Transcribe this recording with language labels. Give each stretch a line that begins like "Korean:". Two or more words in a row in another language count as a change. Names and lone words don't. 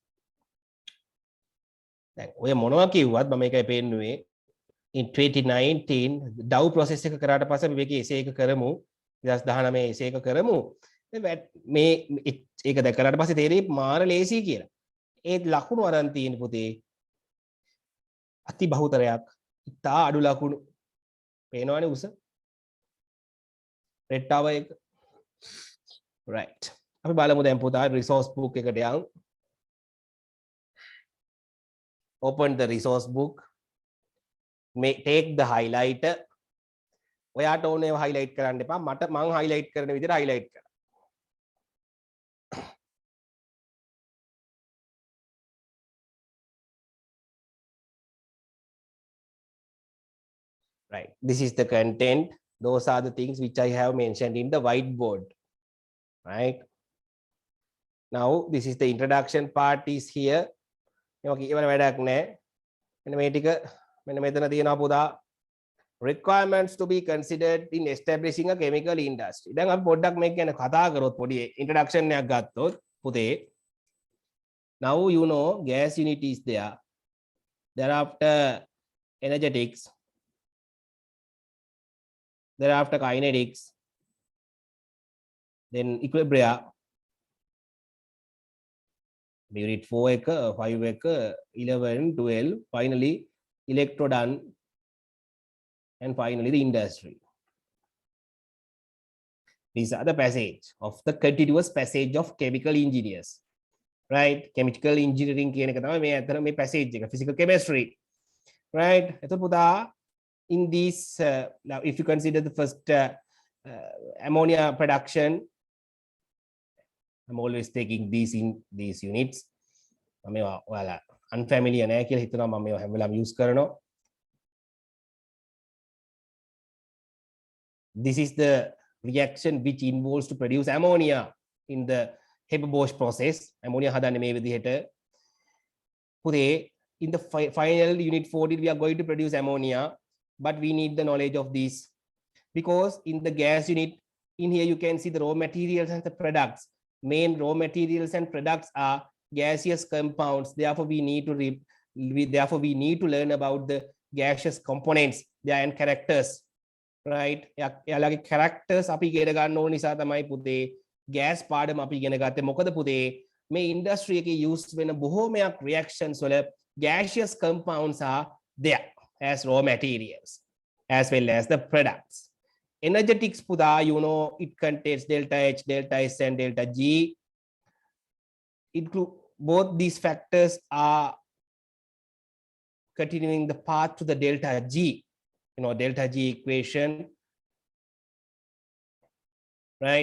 Sinhala: දැන් ඔය මොනවා කිව්වත් මම මේකයි පෙන්නුවේ
English: in 2019 Dow process
Sinhala: එක කරාට පස්සේ අපි මේකේ essay එක කරමු 2019 essay එක කරමු මේ ඒක දැන් කරාට පස්සේ තේරෙයි මාර ලේසි කියලා. ඒත් ලකුණු අරන් තියෙන පුතේ අති බහුතරයක් ඉතා අඩු ලකුණු පේනවනේ උස
English: red tower
Sinhala: එක right. අපි බලමු දැන් පුතා
English: resource book
Sinhala: එකට යන්.
English: Open the resource book. Take the highlighter.
Sinhala: ඔයාට ඕනේ ඒවා highlight කරන්න එපා. මට මං highlight කරන විදිහට highlight කරන්න.
English: Right. This is the content. Those are the things which I have mentioned in the whiteboard. Right. Now, this is the introduction part is here. Requirements to be considered in establishing a chemical industry.
Sinhala: Then අපි පොඩ්ඩක් මේක ගැන කතා කරොත් පොඩි introduction එකක් ගත්තොත් පුතේ.
English: Now you know gas unit is there. Thereafter energetics. Thereafter kinetics. Then equilibria. Unit 4 එක 5 එක 11 12 finally electrodone and finally the industry. These are the passage of the continuous passage of chemical engineers, right? Chemical engineering
Sinhala: කියන එක තමයි මේ අතර මේ passage එක,
English: physical chemistry,
Sinhala: right? එතකොට පුතා
English: in this now if you consider the first ammonia production, I'm always taking these in these units.
Sinhala: මම ඔයාලා unfamiliar නෑ කියලා හිතනවා මම මේවා හැම වෙලාවෙම use කරනවා.
English: This is the reaction which involves to produce ammonia in the Haber-Bosch process.
Sinhala: Ammonia හදන්නේ මේ විදිහට.
English: පුතේ in the final unit 14 we are going to produce ammonia, but we need the knowledge of this because in the gas unit in here you can see the raw materials and the products. Main raw materials and products are gaseous compounds. Therefore we need to learn about the gaseous components, their characters. Right?
Sinhala: යාලගේ characters අපි ඉගෙන ගන්න ඕන නිසා තමයි පුතේ gas පාඩම අපි ඉගෙන ගත්තේ. මොකද පුතේ මේ
English: industry එකේ use
Sinhala: වෙන බොහෝමයක්
English: reactions වල gaseous compounds are there as raw materials as well as the products. Energetics puta, you know, it contains delta H, delta S and delta G. Both these factors are continuing the path to the delta G, you know, delta G equation, right?